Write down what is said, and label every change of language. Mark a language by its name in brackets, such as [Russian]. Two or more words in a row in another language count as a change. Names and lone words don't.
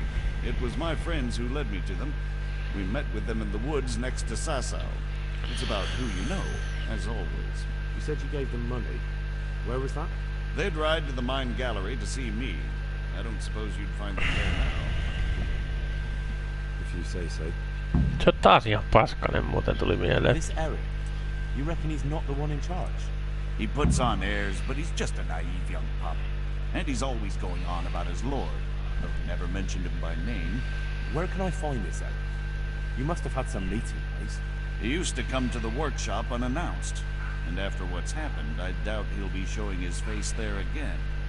[English] It was my friends who led me to them. We met with them in the woods next to Sasau. It's about who you know, as always. You said you gave them money. Where was that? They'd ride to the mine gallery to see me. I don't suppose you'd find them there now. If you say so. [Finnish] Se on taas ihan paskanen muuten tuli mieleen. [English] This Eric, you reckon he's not the one in charge? He puts on airs, but he's just a naive young pup. And he's always going on about his lord, though he never mentioned him by name. Where can I find this Eric? You must have had some meeting place. He used to come to the workshop unannounced. And after what's happened, I doubt he'll be showing his face there again.